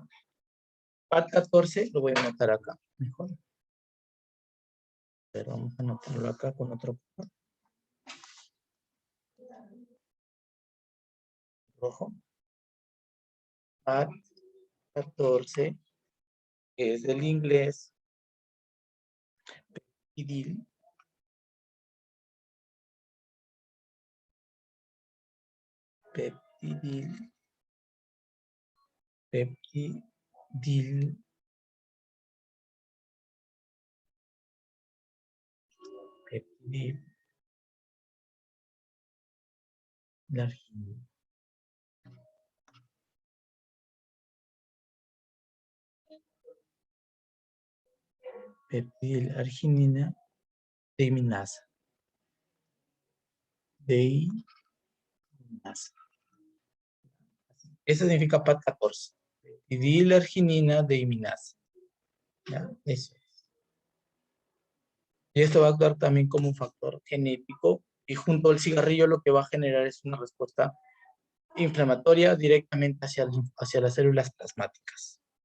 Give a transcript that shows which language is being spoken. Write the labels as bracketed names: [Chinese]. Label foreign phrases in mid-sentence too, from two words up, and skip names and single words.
[Spanish] PAD14 lo voy a anotar acá, mejor. Pero vamos a anotarlo acá con otro rojo. PAD14, que es del inglés, peptidil, peptidil, peptidil, peptidil, la arginina. Peptidil, arginina, deiminasa. Deiminasa. Eso significa PAD14. Peptidil, arginina, deiminasa. ¿Ya? Eso es. Y esto va a actuar también como un factor genético, y junto al cigarrillo lo que va a generar es una respuesta inflamatoria directamente hacia las células plasmáticas.